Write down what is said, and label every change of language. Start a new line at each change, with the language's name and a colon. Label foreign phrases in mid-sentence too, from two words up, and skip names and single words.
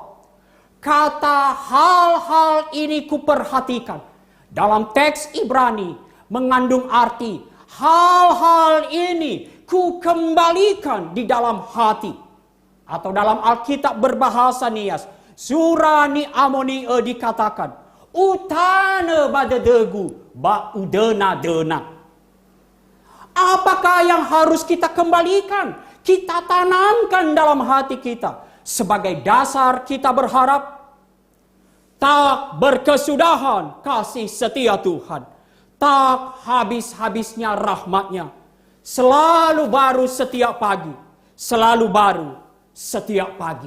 Indonesian: Kata hal-hal ini kuperhatikan dalam teks Ibrani mengandung arti hal-hal ini ku kembalikan di dalam hati. Atau dalam Alkitab berbahasa Nias,
Nias: surani amoni dikatakan, utana badadegu ba udena-dena.
Indonesian: Apakah yang harus kita kembalikan? Kita tanamkan dalam hati kita sebagai dasar kita berharap. Tak berkesudahan kasih setia Tuhan, tak habis-habisnya rahmatnya, selalu baru setiap pagi, selalu baru setiap pagi.